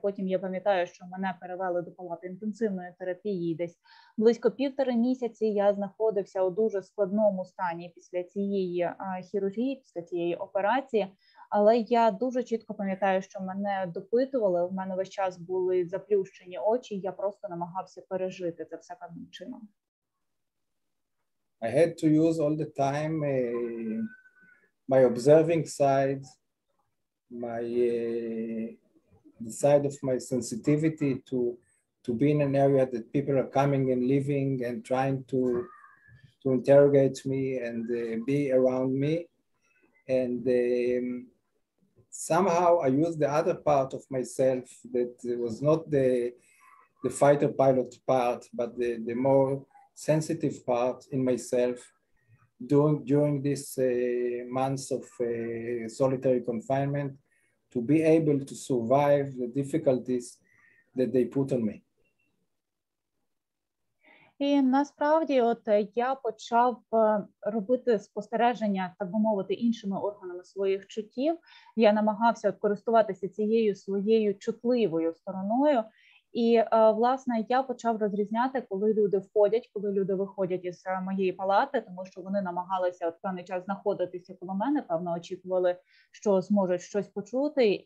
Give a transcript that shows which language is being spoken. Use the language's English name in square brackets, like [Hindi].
[Ukrainian] Потім я пам'ятаю, що мене перевели до палати інтенсивної терапії, і десь близько 1,5 місяці я знаходився у дуже складному стані після цієї хірургії, після цієї операції. Але я дуже чітко пам'ятаю, що мене допитували, в мене весь час були заплющені очі, я просто намагався пережити це все певним чином. [English] I had to use all the time my observing side, the side of my sensitivity to be in an area that people are coming and living and trying to interrogate me and be around me. And somehow I used the other part of myself that was not the fighter pilot part, but the more sensitive part in myself during this months of solitary confinement, to be able to survive the difficulties that they put on me. [Ukrainian] І насправді я почав робити спостереження, так би мовити, іншими органами своїх чуттів. Я намагався користуватися цією своєю чутливою стороною. І, власне, я почав розрізняти, коли люди входять, коли люди виходять із моєї палати, тому що вони намагалися певний час знаходитися коло мене, певно, очікували, що зможуть щось почути.